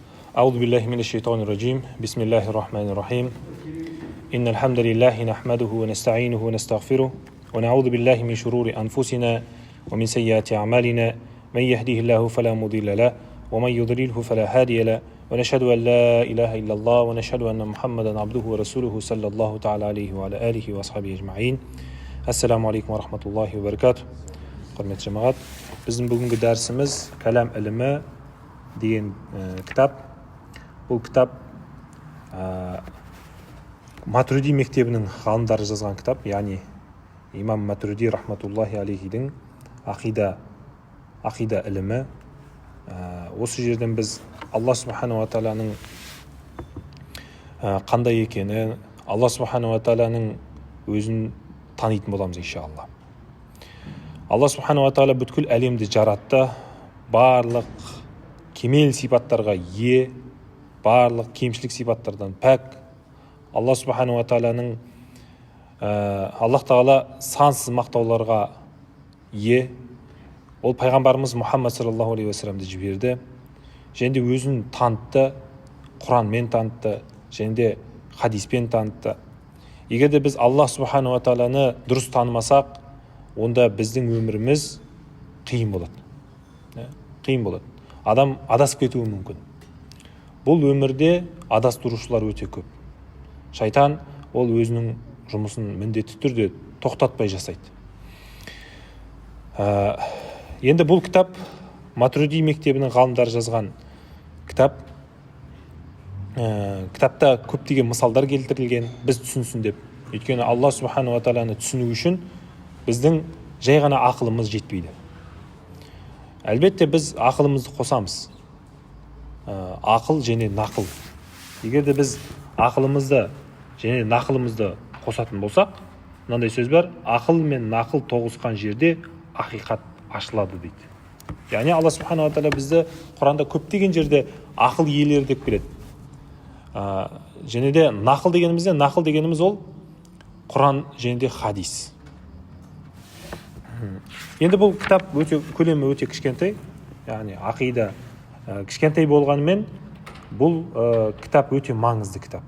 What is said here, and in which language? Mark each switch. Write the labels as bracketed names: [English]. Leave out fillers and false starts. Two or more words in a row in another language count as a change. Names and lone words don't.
[Arabic] أعوذ بالله من الشيطان الرجيم بسم الله الرحمن الرحيم إن الحمد لله نحمده ونستعينه ونستغفره ونعوذ بالله من شرور أنفسنا ومن سيئات أعمالنا من يهده الله فلا مضل له ومن يضلله فلا هادي له ونشهد أن لا إله إلا الله ونشهد أن محمدا عبده ورسوله صلى الله تعالى عليه وعلى آله وأصحابه أجمعين. السلام عليكم ورحمة الله وبركاته. [Kazakh] Құрметті жамағат, біздің бүгінгі дәрісіміз кәлам ілімі деген кітап. Бұл кітап Матуриди мектебінің ғалымдары жазған кітап, яғни имам Матуриди [Arabic] رحمة الله عليه [Kazakh] ақида ілімі. Осы жерден біз Алла [Arabic] سبحانه وتعالى [Kazakh] қандай екені, Алла [Arabic] سبحانه وتعالى [Kazakh] өзін танитын боламыз иншалла. Алла [Arabic] سبحانه وتعالى [Kazakh] бүткіл әлемді жаратты, барлық кемел сипаттарға ие, барлық кемшілік сипаттардан пәк. Алла [Arabic] سبحانه وتعالى [Kazakh] Аллах тағала сансыз мақтауларға ие. Ол пайғамбарымыз Мұхаммад [Arabic] صلى الله عليه وسلم [Kazakh] жіберді, және де өзін танытты, Құранмен танытты, және де хадиспен танытты. Егер де біз Аллах [Arabic] سبحانه وتعالى [Kazakh] дұрыс танымасақ, онда біздің өміріміз қиын болады. Қиын болады. Адам адасып кетуі мүмкін. Бұл өмірде адастырушылар өте көп. Шайтан ол өзінің жұмысын міндетті түрде тоқтатпай жасайды. Енді бұл кітап Матуриди мектебінің ғалымдары жазған кітап. Кітапта көптеген мысалдар келтірілген, біз түсінсін деп. Өйткені Алла [Arabic] سبحانه وتعالى [Kazakh] түсіну үшін біздің жай ғана ақылымыз жетпейді. Әлбетте біз ақылымызды қосамыз. Ақыл және нақыл. Егер де біз ақылымызды және нақылымызды қосатын болсақ, мынандай сөз бар: ақыл мен нақыл тоғысқан жерде ақиқат ашылады дейді. Яғни Алла [Arabic] سبحانه وتعالى [Kazakh] бізді Құранда көптеген жерде ақыл иелері деп келеді. Және де нақыл дегеніміз ол Құран және де хадис. Енді бұл кітап көлемі өте кішкентай, яғни ақида кішкентай болғанымен бұл кітап өте маңызды кітап.